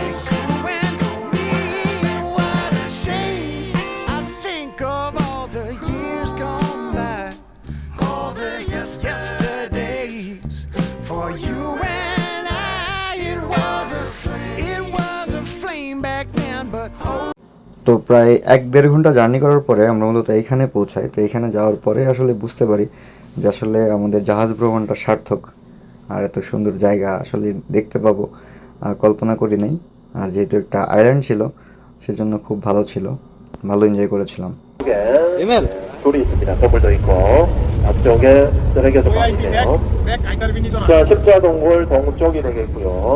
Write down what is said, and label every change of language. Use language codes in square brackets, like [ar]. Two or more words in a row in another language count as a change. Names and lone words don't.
[en] You and me. What a shame. I think of all the years gone by, all the yesterdays for you and I. It was a flame back then, but oh. [bn] তো প্রায় 1-1.5 ঘন্টা জার্নি করার পরে আমরা মূলত এইখানে পৌঁছাই। তো এইখানে যাওয়ার পরে আসলে বুঝতে পারি যে আসলে আমাদের জাহাজ ভ্রমণটা সার্থক। আর এত সুন্দর জায়গা আসলে দেখতে পাবো কল্পনা করি নাই। আর যেহেতু একটা আইল্যান্ড ছিল সেজন্য খুব ভালো ছিল, ভালো এনজয় করেছিলাম। [ko] 돌이 있습니다. 더블도 있고 앞쪽에 쓰레기도 많은데요. 자, 십자동굴 동쪽이 되겠고요.